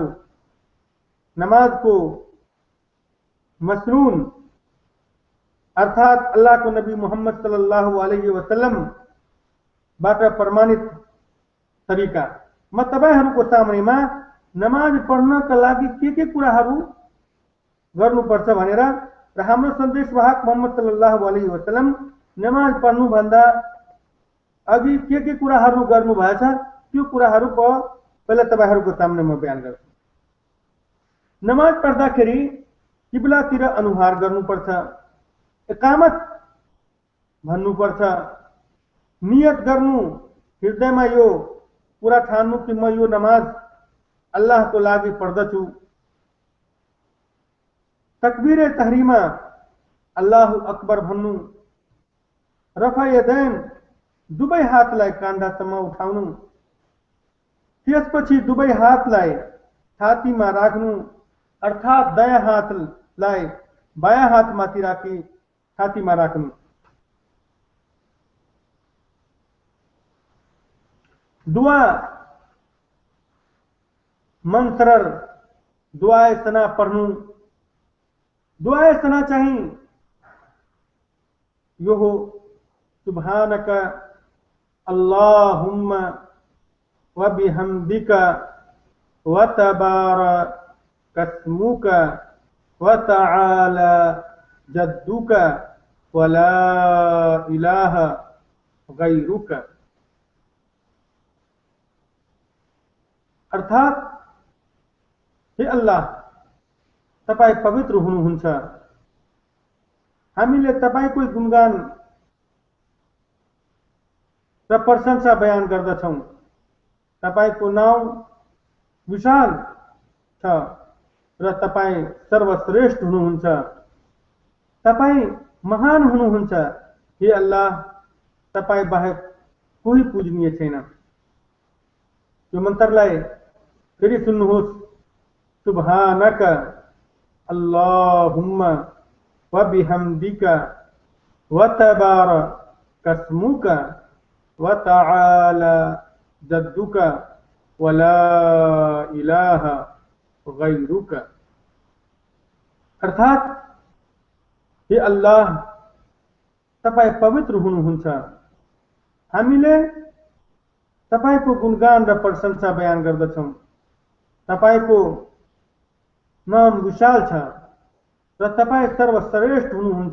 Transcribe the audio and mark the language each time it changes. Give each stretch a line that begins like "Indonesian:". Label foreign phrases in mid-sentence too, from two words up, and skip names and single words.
Nepali: नमाजको मसनून अर्थात अल्लाहको नबी मोहम्मद
Arabic: صلى الله عليه وسلم
Nepali: बाट प्रमाणित तरिका। म तपाईहरुको सामनेमा नमाज पढ्नका लागि के कुराहरू गर्नुपर्छ भनेर र हाम्रो सन्देशवाहक मोहम्मद
Arabic: صلى الله عليه وسلم
Nepali: नमाज पढ्नु भन्दा अघि के कुराहरू गर्नु भएछ त्यो कुराहरू पहिला तपाईहरुको सामने म बयान गर्छु। नमाज पढ्दाखेरि किब्लातिर अनुहार गर्नुपर्छ, इकामत भन्नुपर्छ, नियत गर्नु, हृदयमा यो पूरा ठान्नु कि म यो नमाज अल्लाहको लागि पढ्दछु।
Arabic: تكبير تحريمة الله أكبر
Nepali: भन्नु,
Arabic: رفع اليدين
Nepali: दुवै हातलाई कान्धासम्म उठाउनु, त्यसपछि दुवै हातलाई छातीमा राख्नु अर्थात दायाँ हातलाई बायाँ हातमाथि राखी छातीमा राख्नु। दुआ मंसरर दुआए सना पढ्नु। दुआए सना चाहिँ यो हो,
Arabic: سبحانك اللهم وبحمدك وتبارك اسمك وتعالى جدك ولا إله غيرك.
Nepali: अर्थात हे अल्लाह, तपाई पवित्र हुनुहुन्छ, हामीले तपाईको गुणगान र प्रशंसा बयान गर्दछौं। तपाईको नाम विशाल छ र तपाई सर्वश्रेष्ठ हुनुहुन्छ, तपाई महान हुनुहुन्छ। हे अल्लाह, तपाई बाहेक कोही पूजनीय छैन। यो मन्त्रलाई फेरि सुन्नुहोस्।
Arabic: سبحانك اللهم وبحمدك وتبارك اسمك وتعالى جدك ولا إله غيرك.
Nepali: अर्थात हे अल्लाह, तपाई पवित्र हुनुहुन्छ, हामीले तपाईको गुणगान र प्रशंसा बयान गर्दछौं। तपाईको नाम विशाल छ र तपाई सर्वश्रेष्ठ हुनुहुन्छ।